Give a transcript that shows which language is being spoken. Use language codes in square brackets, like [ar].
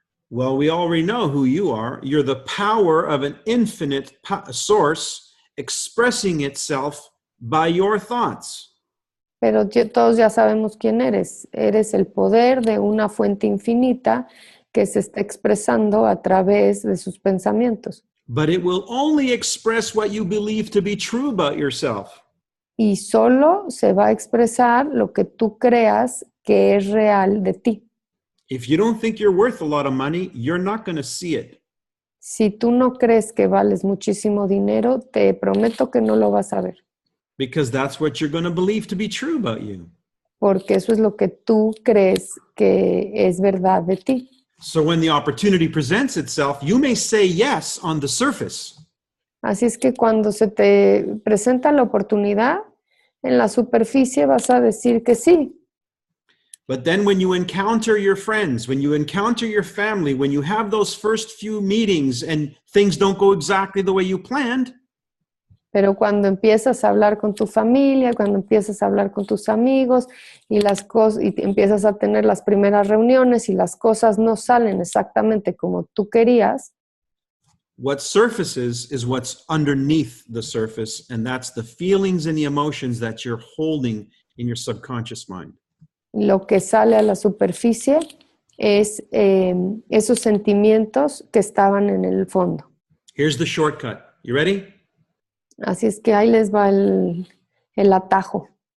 [en] Well, we already know who you are. You're the power of an infinite source expressing itself by your thoughts. [es] Pero todos ya sabemos quién eres. Eres el poder de una fuente infinita que se está expresando a través de sus pensamientos. [en] but it will only express what you believe to be true about yourself. [es] Y solo se va a expresar lo que tú creas que es real de ti. [en] If you don't think you're worth a lot of money, you're not going to see it. [es] Si tú no crees que vales muchísimo dinero, te prometo que no lo vas a ver, [en] Because that's what you're going to believe to be true about you. [es] porque eso es lo que tú crees que es verdad de ti. [en] So when the opportunity presents itself, you may say yes on the surface. [es] Así es que cuando se te presenta la oportunidad, en la superficie vas a decir que sí. [en] But then when you encounter your friends, when you encounter your family, when you have those first few meetings and things don't go exactly the way you planned, [es] Pero cuando empiezas a hablar con tu familia, cuando empiezas a hablar con tus amigos y las cosas y empiezas a tener las primeras reuniones y las cosas no salen exactamente como tú querías, [en] what surfaces is what's underneath the surface, and that's the feelings and the emotions that you're holding in your subconscious mind. [es] lo que sale a la superficie es esos sentimientos que estaban en el fondo. [en] Here's the shortcut. You ready? [es] Así es que ahí les va el atajo.